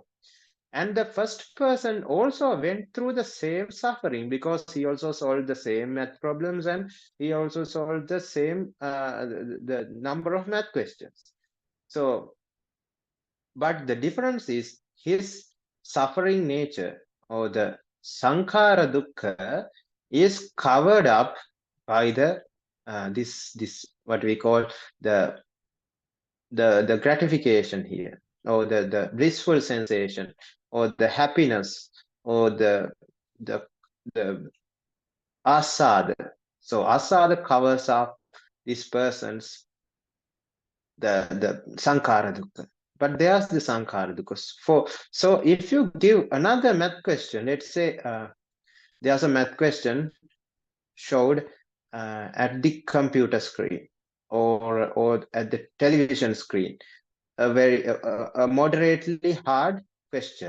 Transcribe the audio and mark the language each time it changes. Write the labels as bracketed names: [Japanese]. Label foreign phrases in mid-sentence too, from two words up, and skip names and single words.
[English] And the first person also went through the same suffering because he also solved the same math problems and he also solved the same the number of math questions. So, but the difference is his suffering nature, or the [Pali] sankhara dukkha, [English] is covered up by the this what we call the gratification here, or the blissful sensation, or the happiness, or the asada. So asada covers up this person's the [Pali] sankhara dukkha. [English] But there's the [Pali] sankhara dukkha. [English] So if you give another math question, let's say there's a math question showed at the computer screen or at the television screen, a moderately hard question.